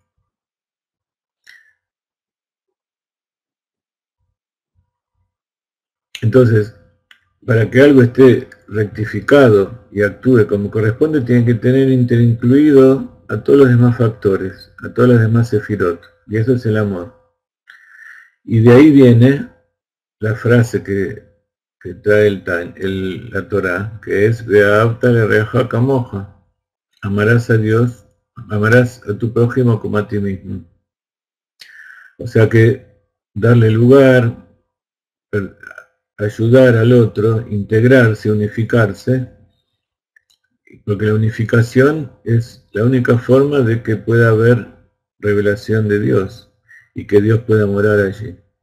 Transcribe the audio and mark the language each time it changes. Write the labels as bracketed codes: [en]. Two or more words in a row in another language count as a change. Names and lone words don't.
[es] Entonces, para que algo esté rectificado y actúe como corresponde, tiene que tener interincluido a todos los demás factores, a todas las demás sefirot. Y eso es el amor. Y de ahí viene la frase que trae la Torá, que es [he] ואהבת לרעך כמוך. [es] Amarás a Dios, amarás a tu prójimo como a ti mismo. O sea que darle lugar, ayudar al otro, integrarse, unificarse, porque la unificación es la única forma de que pueda haber revelación de Dios y que Dios pueda morar allí.